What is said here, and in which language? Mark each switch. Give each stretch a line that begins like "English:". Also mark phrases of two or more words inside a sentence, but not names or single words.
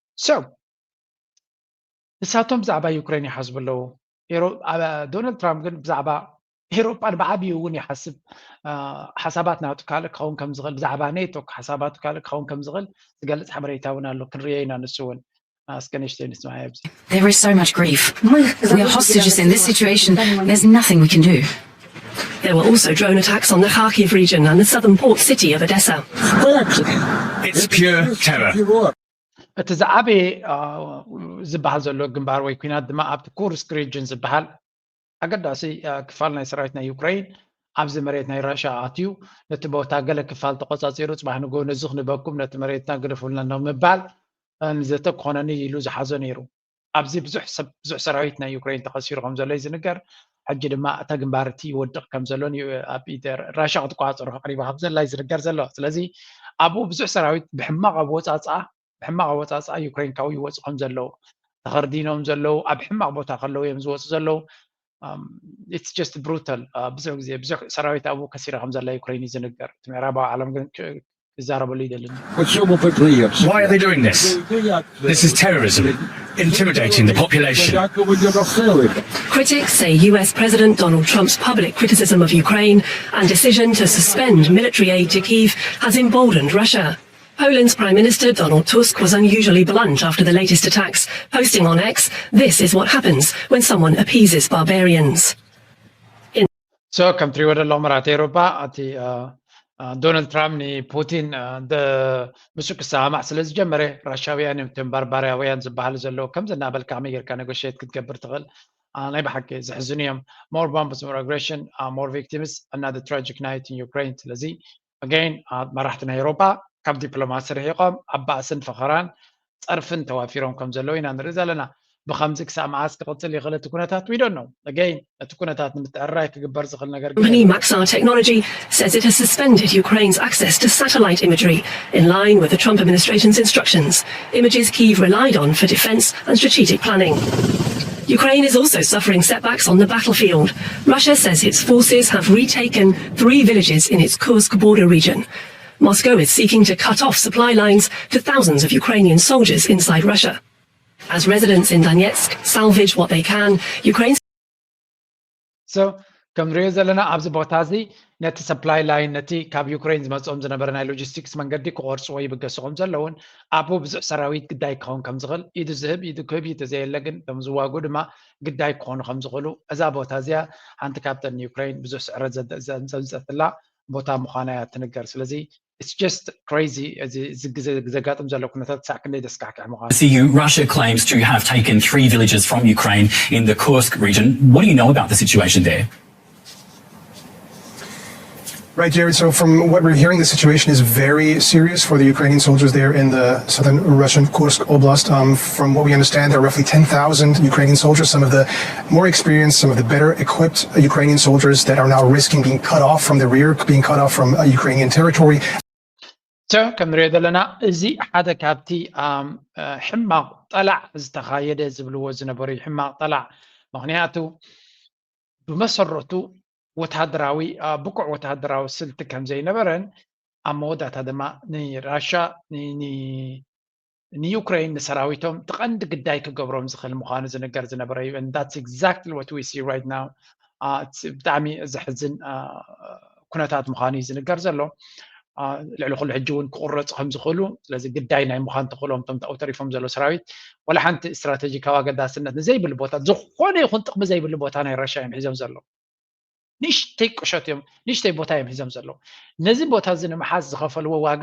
Tigrinya: ንሳቶም ብዛዕባ ዩክሬን ይሓስቡ ኣለዉ ዶናልድ ትራምፕ ግን ብዛዕባ ኤሮጳን ብዓብዪ እውን ይሓስብ ሓሳባት ናቱ ካልእ ክኸውን ከም ዝኽእል ብዛዕባ ኔቶ ሓሳባቱ ካልእ ክኸውን ከም ዝኽእል ዝገልፅ ሓበሬታ እውን ኣሎ ክንሪኦ ኢና ንሱ እውን
English: There is so much grief. We are hostages in this situation. There's nothing we can do. There were also drone attacks on the Kharkiv region and the southern port city of Odessa. It's pure terror.
Tigrinya: እቲ ዝዓበየ ዝበሃል ዘሎ ግንባር ወይ ኩናት ድማ ኣብቲ ኩርስክ ሪጅን ዝበሃል ኣገዳሲ ክፋል ናይ ሰራዊት ናይ ዩክሬን ኣብዚ መሬት ናይ ራሽያ ኣትዩ ነቲ ቦታ ገለ ክፋል ተቆፃፂሩ ፅባሕ ንጎ ነዚ ክንበኩም ነቲ መሬትና ግደፉልና ንምባል ንዘተ ክኾነኒ ኢሉ ዝሓዞ ነይሩ ኣብዚ ብዙሕ ሰራዊት ናይ ዩክሬን ተኸሲሩ ከም ዘሎ እዩ ዝንገር ሕጂ ድማ እታ ግንባር እቲ ይወድቕ ከም ዘሎን ኣብ ኢድ ራሽያ ክትቋፀሮ ቀሪባ ከም ዘላ እዩ ዝንገር ዘሎ ስለዚ ኣብኡ ብዙሕ ሰራዊት ብሕማቕ ኣወፃፅኣ ዩክሬንካዊ ይወፁ ከም ዘለው ተኸርዲኖም ዘለው ኣብ ሕማቕ ቦታ ከለው እዮም ዝወፁ ዘለው
English: it's just brutal
Tigrinya: ብዙሕ ግዜ ብዙሕ ሰራዊት ኣብኡ ከሲራ ከም ዘላ ዩክሬን እዩ ዝንገር እቲ ምዕራባዊ ዓለም ግን ክዛረበሉ ይደልን
English: Why are they doing this? This is terrorism, intimidating the population. Critics say US President Donald Trump's public criticism of Ukraine and decision to suspend military aid to Kyiv has emboldened Russia. Poland's Prime Minister Donald Tusk was unusually blunt after the latest attacks, posting on X, "This is what happens when someone appeases barbarians."
Tigrinya: So ከም ትሪእዎ ዘለኹም መራሕቲ ኤውሮፓ እቲ ዶናልድ ትራምፕ ንፑቲን ምስኡ ክሰማማዕ ስለ ዝጀመረ ራሽያውያን እቶም ባርባርያውያን ዝበሃሉ ዘለዉ ከም ዝናበልካ ከመይ ጌርካ ኔጎሽት ክትገብር ትኽእል ናይ ብሓቂ ዘሕዝኑ እዮም
English: more bombs, more aggression, more victims, another tragic night in Ukraine
Tigrinya: ስለዚ again መራሕቲ ናይ ኤውሮፓ ካብ ዲፕሎማሲ ርሒቆም ኣብ ባእስን ፈኸራን ፀርፍን ተዋፊሮም ከም ዘለዉ ኢና ንርኢ ዘለና ብከምዚ ክሳብ መዓዝ ክቕፅል ይኽእል እቲ ኩነታት
English: we don't know
Tigrinya: again እቲ ኩነታት ንምትዕርራይ ክግበር ዝኽእል ነገር
English: Company Maxar Technology says it has suspended Ukraine's access to satellite imagery in line with the Trump administration's instructions, images Kyiv relied on for defense and strategic planning. Ukraine is also suffering setbacks on the battlefield. Russia says its forces have retaken 3 villages in its Kursk border region. Moscow is seeking to cut off supply lines to thousands of Ukrainian soldiers inside Russia. As residents in Donetsk salvage what they can, Ukraine's
Tigrinya: So ከም ንሪኦ ዘለና ኣብዚ ቦታ እዚ ነቲ
English: supply line
Tigrinya: ነቲ ካብ ዩክሬን ዝመፅኦም ዝነበረ ናይ ሎጂስቲክስ መንገዲ ክቆርፅዎ ይብገሱ ከም ዘለውን ኣብኡ ብዙሕ ሰራዊት ግዳይ ክኸውን ከም ዝኽእል ኢዱ ዝህብ ኢዱ ክህብ ተዘየለ ግን እቶም ዝዋጉ ድማ ግዳይ ክኾኑ ከም ዝኽእሉ እዛ ቦታ እዚኣ ሓንቲ ካብተን ዩክሬን ብዙሕ ስዕረት ዘምፀትላ ቦታ ምዃና እያ ትንገር ስለዚ
English: it's just crazy as
Tigrinya: ዘጋጥም ዘሎ ኩነታት ክሳዕ ክንደይ ዘስካሕክሕ ምዃኑ
English: Russia claims to have taken 3 villages from Ukraine in the Kursk region. What do you know about the situation there? Right, Jared. So from what we're hearing, the situation is very serious for the Ukrainian soldiers there in the southern Russian Kursk Oblast. From what we understand, there are roughly 10,000 Ukrainian soldiers, some of the more experienced, some of the better equipped Ukrainian soldiers that are now risking being cut off from the rear, being cut off from Ukrainian territory.
Tigrinya: So ከም ንሪኦ ዘለና እዚ ሓደ ካብቲ ሕማቕ ጠላዕ ዝተኻየደ ዝብልዎ ዝነበሩ ሕማቕ ጠላዕ ምክንያቱ ብመሰረቱ ወታደራዊ ብቁዕ ወታደራዊ ስልቲ ከም ዘይነበረን ኣብ መወዳእታ ድማ ንራሽያ ንዩክሬን ንሰራዊቶም ትቐንዲ ግዳይ ክገብሮም ዝኽእል ምዃኑ ዝነገር ዝነበረ እዩ
English: and that's exactly what we see right now
Tigrinya: ብጣዕሚ ዘሕዝን ኩነታት ምዃኑ እዩ ዝነገር ዘሎ ልዕሊ ኩሉ ሕጂ እውን ክቁረፁ ከም ዝኽእሉ ስለዚ ግዳይ ናይ ምዃን ተኽእሎም እቶም ተኣው ተሪፎም ዘሎ ሰራዊት ወላ ሓንቲ እስትራቴጂካዊ ኣገዳስነት ንዘይብሉ ቦታ ዝኾነ ይኹን ጥቕሚ ዘይብሉ ቦታ ናይ ራሽያ እዮም ሒዞም ዘሎ ንእሽተይ ቁሸት እዮም ንእሽተይ ቦታ እዮም ሒዞም ዘሎ ነዚ ቦታ እዚ ንምሓዝ ዝኸፈልዎ ዋጋ